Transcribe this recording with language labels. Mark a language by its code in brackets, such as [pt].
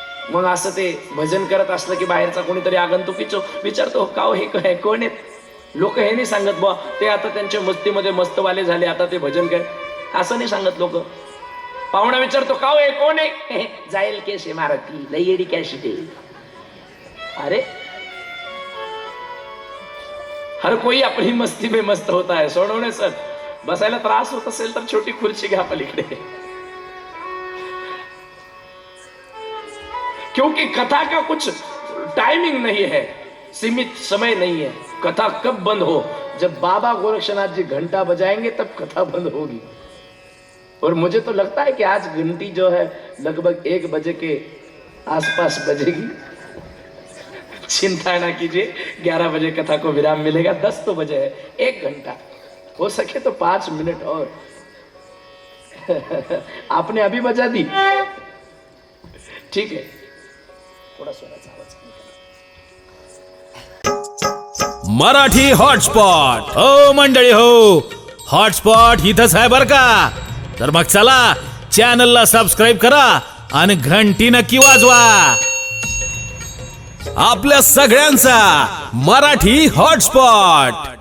[mr] मग असं ते भजन करत असलं की बाहेरचा कोणीतरी आगंतुक विचारतो, का हो, हे कोण आहेत? लोक हे नाही सांगत बा ते आता त्यांच्या मस्तीमध्ये मस्तवाले झाले, आता ते भजन कर, असं नाही सांगत लोक. पाहुणा विचारतो, का हो, हे कोण आहे? जाईल केस मारती लई कॅशी ते. [hi] अरे, हर कोई अपनी मस्ती में मस्त होता है. [mr] सोडवणे सर, बसायला त्रास होत असेल तर छोटी खुर्ची घ्या पलीकडे. [hi] क्योंकि कथा का कुछ टाइमिंग नहीं है, सीमित समय नहीं है. कथा कब बंद हो? जब बाबा गोरक्षनाथ जी घंटा बजाएंगे तब कथा बंद होगी. और मुझे तो लगता है कि आज घंटी जो है लगभग 1 बजे के आसपास बजेगी. चिंता ना कीजिए, 11 बजे कथा को विराम मिलेगा. 10 तो बजे है, 1 घंटा, हो सके तो 5 मिनट और. आपने अभी बजा दी, ठीक है, थोड़ा स्वराचा आवाज. [mr] मराठी हॉटस्पॉट. हो मंडळी हो, हॉटस्पॉट इथंच आहे बर का. तर मग चला, चॅनलला सबस्क्राईब करा आणि घंटी नक्की वाजवा. आपल्या सगळ्यांचा मराठी हॉटस्पॉट.